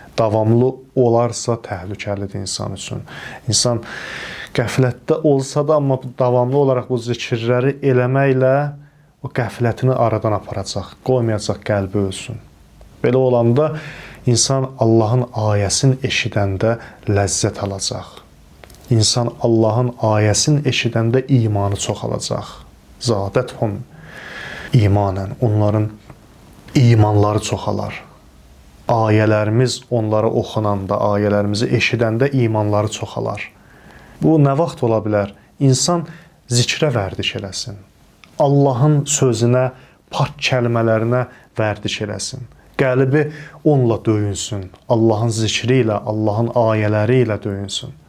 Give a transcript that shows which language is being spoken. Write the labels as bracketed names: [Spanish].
[Azerbaijani] Davamlı olarsa təhlükəlidir insan üçün. İnsan qəflətdə olsa da, amma davamlı olaraq bu zikirləri eləməklə o qəflətini aradan aparacaq. Qoymayacaq qəlbi ölsün. Belə olanda insan Allahın ayəsini eşidəndə ləzzət alacaq. İnsan Allahın ayəsini eşidəndə imanı çoxalacaq. [Arabic] Zadəthum imanən. [Azerbaijani] Onların imanları çoxalar. Ayələrimiz onlara oxunanda, ayələrimizi eşidəndə imanları çoxalar. Bu nə vaxt ola bilər? İnsan zikrə vərdiş eləsin. Allahın sözünə, pak kəlmələrinə vərdiş eləsin. Qəlbi onunla döyünsün. Allahın zikri ilə, Allahın ayələri ilə döyünsün.